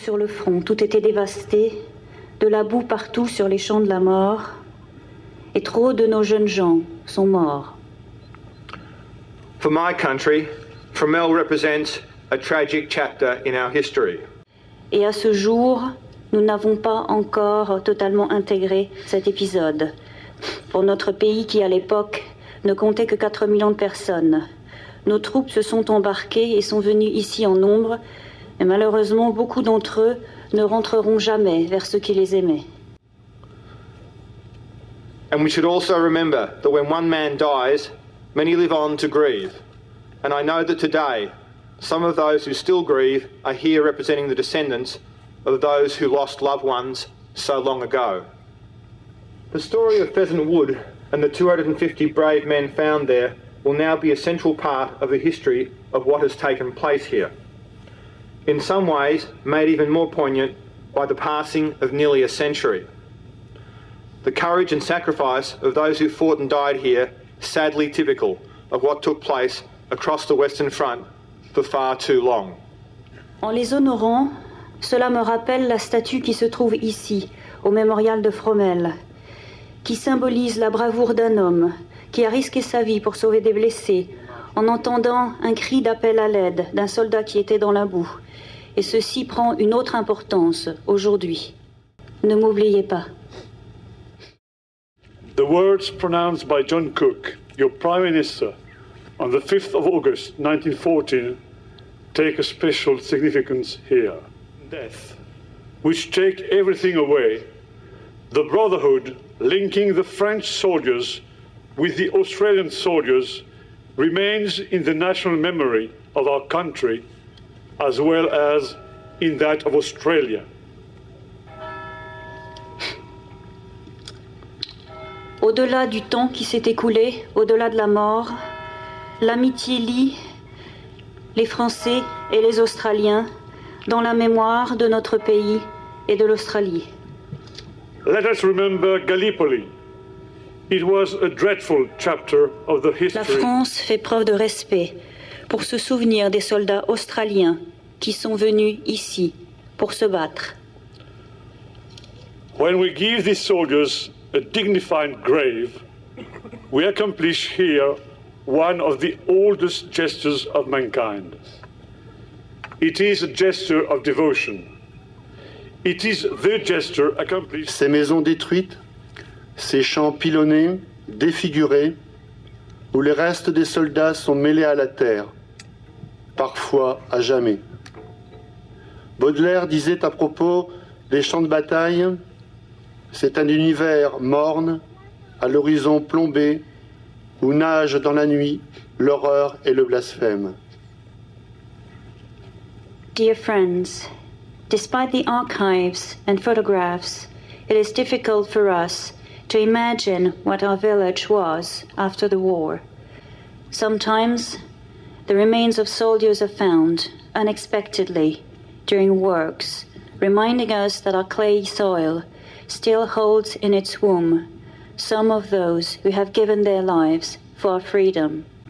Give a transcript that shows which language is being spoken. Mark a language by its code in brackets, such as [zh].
[fr] Sur le front, tout était dévasté, de la boue partout sur les champs de la mort, et trop de nos jeunes gens sont morts. [en] For my country, Fromelles represents a tragic chapter in our history. [fr] Et à ce jour, nous n'avons pas encore totalement intégré cet épisode. Pour notre pays qui, à l'époque, ne comptait que 4 millions de personnes, nos troupes se sont embarquées et sont venues ici en nombre, mais malheureusement, beaucoup d'entre eux ne rentreront jamais vers ceux qui les aimaient. [en] And we should also remember that when one man dies, many live on to grieve. And I know that today, some of those who still grieve are here representing the descendants of those who lost loved ones so long ago. The story of Pheasant Wood and the 250 brave men found there will now be a central part of the history of what has taken place here. In some ways, made even more poignant by the passing of nearly a century. The courage and sacrifice of those who fought and died here, sadly typical of what took place across the Western Front for far too long. [fr] En les honorant, cela me rappelle la statue qui se trouve ici, au mémorial de Fromelles, qui symbolise la bravoure d'un homme qui a risqué sa vie pour sauver des blessés, en entendant un cri d'appel à l'aide d'un soldat qui était dans la boue. Et ceci prend une autre importance aujourd'hui. Ne m'oubliez pas. [en] The words pronounced by John Cook, your Prime Minister, on the 5th of August 1914, take a special significance here. Death, which take everything away, the brotherhood linking the French soldiers with the Australian soldiers remains in the national memory of our country as well as in that of Australia. [fr] Au-delà du temps qui s'est écoulé, au-delà de la mort, l'amitié lie les Français et les Australiens dans la mémoire de notre pays et de l'Australie. [en] Let us remember Gallipoli. It was a dreadful chapter of the history. [fr] La France fait preuve de respect pour se souvenir des soldats australiens qui sont venus ici pour se battre. [en] When we give these soldiers a dignified grave, we accomplish here one of the oldest gestures of mankind. It is a gesture of devotion. It is the gesture accomplished. [fr] Ces maisons détruites, ces champs pilonnés, défigurés, où les restes des soldats sont mêlés à la terre, parfois à jamais. Baudelaire disait à propos des champs de bataille, c'est un univers morne, à l'horizon plombé, où nage dans la nuit l'horreur et le blasphème. [en] Dear friends, despite the archives and photographs, it is difficult for us to imagine what our village was after the war. Sometimes the remains of soldiers are found unexpectedly during works, reminding us that our clayey soil still holds in its womb some of those who have given their lives for our freedom.